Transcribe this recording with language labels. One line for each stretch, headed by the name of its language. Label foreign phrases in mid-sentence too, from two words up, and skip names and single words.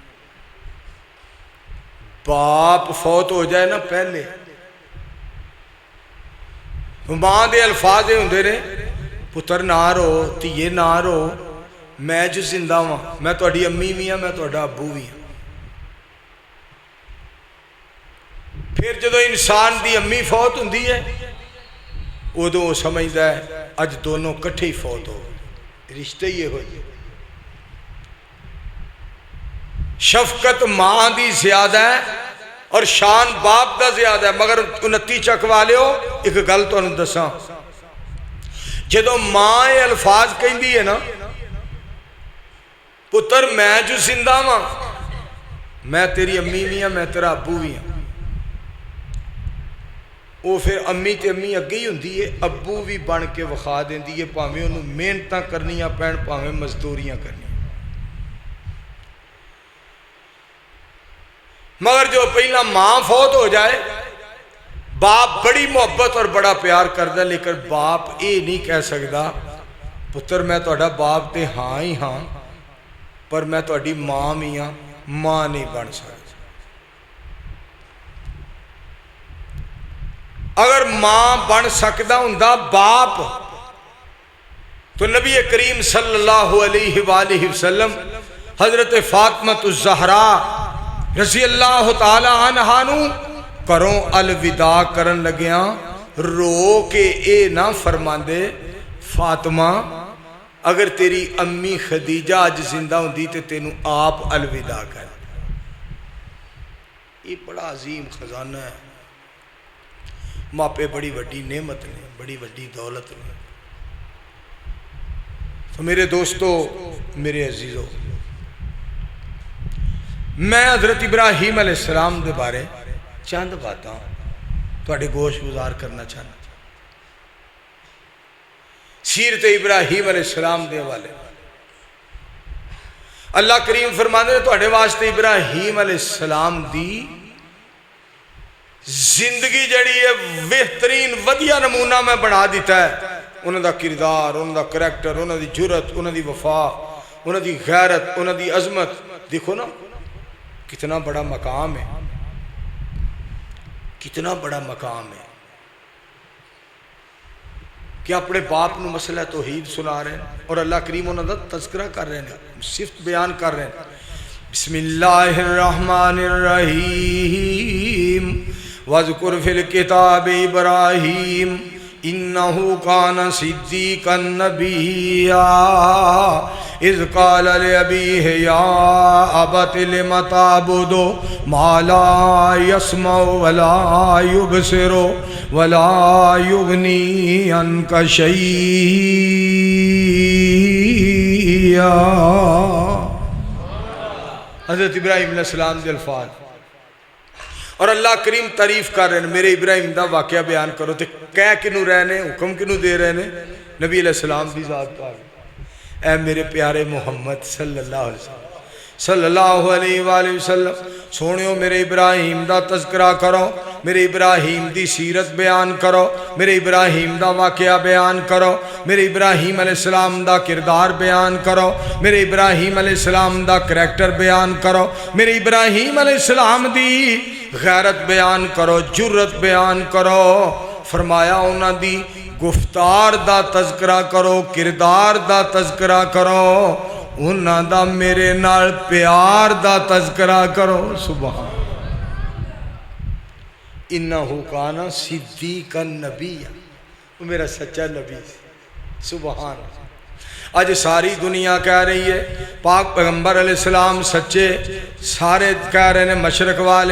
Punjabi: باپ فوت ہو جائے نا پہلے ماں دے الفاظ ہوندے نے پتر نہ رو دھیے نہ رو میں جو زندہ ہوں میں تہاڈی امی بھی ہاں میں تہاڈا ابو بھی ہاں. پھر جدو انسان دی امی فوت ہوندی ہے ادو سمجھدا ہے اج دونوں کٹھے ہی فوت ہو رشتے ہی ہوئے. شفقت ماں دی زیادہ ہے اور شان باپ دا زیادہ ہے. مگر 29 چک والیو ایک گل تانوں دساں جدو ماں یہ الفاظ کہندی ہے نا پتر میں جو زندہ ہاں میں تیری امی بھی ہاں میں تیرا ابو بھی ہاں وہ پھر امی تے امی اگے ہی ہوندی ہے ابو بھی بن کے وکھا دیندی ہے بھاویں انہوں محنتاں کرنیاں پین بھاویں مزدوریاں کرنیاں. مگر جو پہلا ماں فوت ہو جائے باپ بڑی محبت اور بڑا پیار کردا لیکن باپ یہ نہیں کہہ سکدا پتر میں تہاڈا باپ تے ہاں ہی ہاں پر میں تہاڈی ماں بھی ہاں ماں نہیں بن سکدا. اگر ماں بن سکدا ہوندا باپ تو نبی کریم
Arabic: صلی اللہ علیہ وآلہ وسلم
Punjabi: حضرت فاطمہ الزہرا
Arabic: رضی اللہ تعالی عنہا
Punjabi: نو کروں الوداع کرن لگیاں رو کے اے نہ فرماندے فاطمہ اگر تیری امی خدیجہ اج زندہ ہوندی تے تینوں آپ الوداع کر.
Urdu: یہ بڑا عظیم خزانہ ہے.
Punjabi: ماپے بڑی وڈی نعمت نے بڑی وڈی دولت نے. تو میرے دوستو میرے عزیزو میں حضرت ابراہیم
Arabic: علیہ السلام
Punjabi: دے بارے چند باتاں تواڈے گوش گزار کرنا چاہنا. سیرت ابراہیم
Arabic: علیہ السلام
Punjabi: دے حوالے اللہ کریم فرماندے تواڈے واسطے ابراہیم
Arabic: علیہ السلام
Punjabi: دی زندگی جڑی ہے بہترین ودیا نمونہ میں بنا دیتا ہے. انہوں دا کردار انہوں دا کریکٹر انہوں دی جرت انہوں دی وفا انہوں دی غیرت انہوں دی عظمت دیکھو نا کتنا بڑا مقام ہے کتنا بڑا مقام ہے کہ اپنے باپ نو مسئلہ توحید
Urdu: سنا رہے ہیں اور اللہ کریم
Punjabi: انہوں دا تذکرہ
Urdu: کر رہے ہیں صفت بیان کر رہے ہیں.
Arabic: بسم اللہ الرحمن الرحیم وَاذْكُرْ فِي الْكِتَابِ إِبْرَاهِيمَ إِنَّهُ كَانَ صِدِّيقًا نَبِيًّا إِذْ قَالَ لِأَبِيهِ يَا أَبَتِ لِمَ تَعْبُدُ مَا لَا يَسْمَعُ وَلَا يُبْصِرُ وَلَا يُغْنِي عَنْكَ شَيْئًا.
Punjabi: حضرت ابراہیم
Arabic: علیہ السلام
Punjabi: دے الفاظ اور اللہ کریم تعریف کر رہے ہیں میرے ابراہیم دا واقعہ بیان کرو تے کہہ کنوں رہنے حکم کنوں دے رہنے نبی
Arabic: علیہ السلام
Punjabi: دی ذات پاک. اے میرے پیارے محمد
Arabic: صلی اللہ علیہ وسلم صلی اللہ علیہ وآلہ وسلم
Punjabi: سونیو میرے ابراہیم دا تذکرہ کرو میرے ابراہیم دی سیرت بیان کرو میرے ابراہیم دا واقعہ بیان کرو میرے ابراہیم
Arabic: علیہ السلام
Punjabi: دا کردار بیان کرو میرے ابراہیم
Arabic: علیہ السلام
Punjabi: دا کریکٹر بیان کرو میرے ابراہیم
Arabic: علیہ السلام
Punjabi: دی غیرت بیان کرو جرت بیان کرو. فرمایا انہاں دی گفتار دا تذکرہ کرو کردار دا تذکرہ کرو انہاں دا میرے نال پیار دا تذکرہ کرو.
Arabic: سبحان انہو کانا صدیقا نبیّا
Urdu: وہ میرا سچا نبی. سبحان آج ساری دنیا کہہ رہی ہے پاک پیغمبر
Arabic: علیہ السلام
Urdu: سچے سارے کہہ رہے ہیں مشرق والے